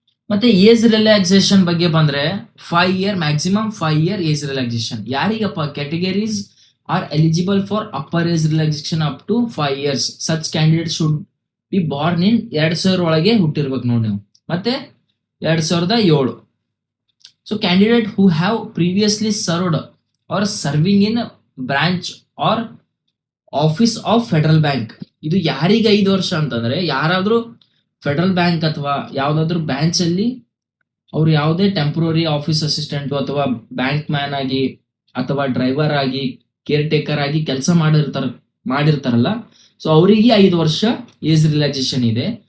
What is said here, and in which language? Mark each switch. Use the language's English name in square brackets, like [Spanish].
[Kannada] ಮತ್ತೆ age relaxation ಬಗ್ಗೆ ಬಂದ್ರೆ 5 year maximum 5 year age relaxation. ಯಾರಿಗಪ್ಪ [English] Categories are eligible for upper age relaxation up to 5 years. Such candidate should be born in 2000 [Kannada] ಒಳಗೆ ಹುಟ್ಟಿರ್ಬೇಕು ನೋಡಿ ನೀವು, ಮತ್ತೆ [English] 2007. So candidate who have previously served or serving in branch or office of federal bank. [Kannada] ಇದು ಯಾರಿಗೆ 5 ವರ್ಷ ಅಂತಂದ್ರೆ, ಯಾರಾದ್ರೂ federal bank ಅಥವಾ ಯಾವ್ದಾದ್ರು ಬ್ರಾಂಚ್ ಅಲ್ಲಿ ಅವ್ರು ಯಾವುದೇ ಟೆಂಪ್ರರಿ ಆಫೀಸ್ ಅಸಿಸ್ಟೆಂಟ್ ಅಥವಾ ಬ್ಯಾಂಕ್ ಮ್ಯಾನ್ ಆಗಿ ಅಥವಾ ಡ್ರೈವರ್ ಆಗಿ ಕೇರ್ ಟೇಕರ್ ಆಗಿ ಕೆಲಸ ಮಾಡಿರ್ತಾರಲ್ಲ, ಸೊ ಅವರಿಗೆ 5 ವರ್ಷ ಏಜ್ ರಿಲ್ಯಾಕ್ಸೇಷನ್ ಇದೆ.